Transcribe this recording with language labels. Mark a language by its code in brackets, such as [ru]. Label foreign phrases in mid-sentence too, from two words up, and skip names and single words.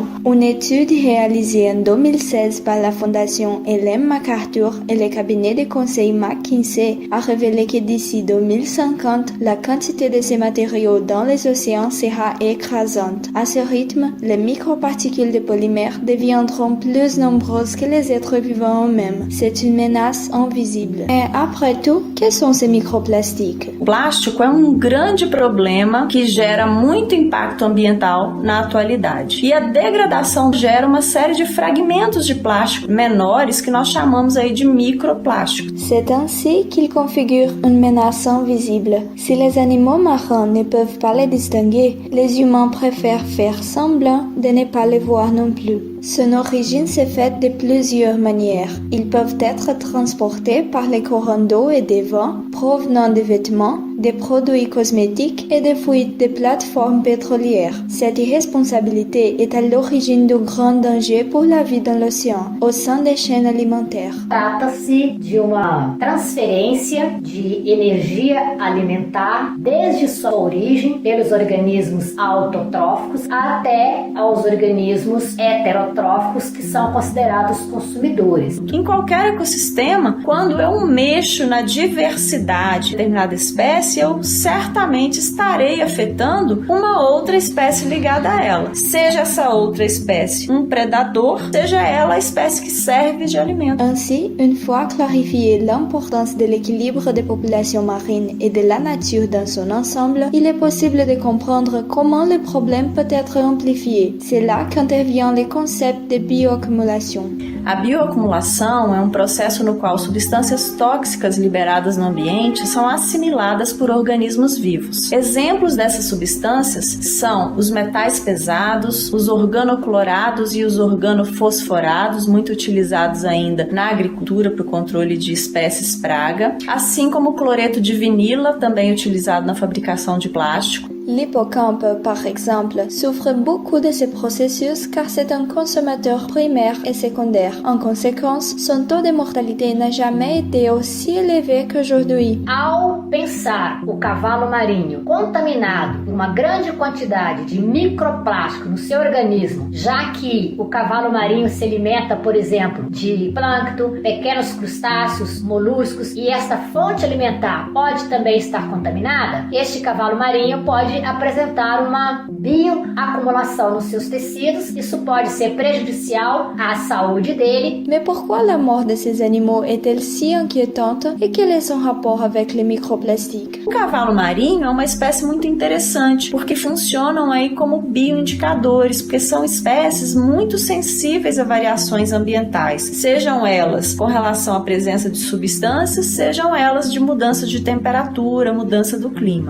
[fr] Une étude réalisée en 2016 par la Fondation Ellen MacArthur et le cabinet de conseil McKinsey a révélé que d'ici 2050, la quantité de ces matériaux dans les océans sera écrasante. À ce rythme, les microparticules de polymères deviendront plus nombreuses que les êtres vivants eux-mêmes. C'est une menace invisible. Et après tout, que são ces microplastiques? [pt] O plástico é um grande problema que gera muito impacto ambiental na atualidade. E a degradação gera uma série de fragmentos de plástico menores que nós chamamos aí de microplásticos. [fr] C'est ainsi qu'ils configurent une menace invisible. Si les animaux marins ne peuvent pas les distinguer, les humains préfèrent faire semblant de ne pas les voir non plus. Son origine s'est faite de plusieurs manières. Ils peuvent être transportés par les courants d'eau et de vent provenant des vêtements, des produits cosmétiques et des fuites des plateformes pétrolières. Cette irresponsabilité est à l'origine de grands dangers pour la vie dans l'océan, au sein des chaînes alimentaires. [pt] Trata-se de uma transferência de energia alimentar desde sua origem pelos organismos autotróficos até aos organismos heterotróficos que são considerados consumidores. Em qualquer ecossistema, quando eu mexo na diversidade de determinada espécie, eu certamente estarei afetando uma outra espécie ligada a ela. Seja essa outra espécie um predador, seja ela a espécie que serve de alimento. [fr] Ainsi, une fois clarifiée l'importance de l'équilibre des populations marines et de la nature dans son ensemble, il est possible de comprendre comment le problème peut être amplifié. C'est là qu'intervient le concept de bioaccumulation. [pt] A bioacumulação é um processo no qual substâncias tóxicas liberadas no ambiente são assimiladas por organismos vivos. Exemplos dessas substâncias são os metais pesados, os organoclorados e os organofosforados, muito utilizados ainda na agricultura para o controle de espécies praga, assim como o cloreto de vinila, também utilizado na fabricação de plástico. [fr] L'hippocampe, par exemple, souffre beaucoup de ces processus car c'est un consommateur primaire et secondaire. En conséquence, son taux de mortalité n'a jamais été aussi élevé qu'aujourd'hui. [pt] Ao pensar o cavalo marinho contaminado por uma grande quantidade de microplástico no seu organismo, já que o cavalo marinho se alimenta, por exemplo, de plâncton, pequenos crustáceos, moluscos, e esta fonte alimentar pode também estar contaminada, este cavalo marinho pode apresentar uma bioacumulação nos seus tecidos. Isso pode ser prejudicial à saúde dele. [fr] Mais pourquoi la mort de ces animaux est-elle si inquiétante et quel est son rapport avec les microplastiques? [pt] O cavalo marinho é uma espécie muito interessante porque funcionam aí como bioindicadores, porque são espécies muito sensíveis a variações ambientais, sejam elas com relação à presença de substâncias, sejam elas de mudança de temperatura, mudança do clima.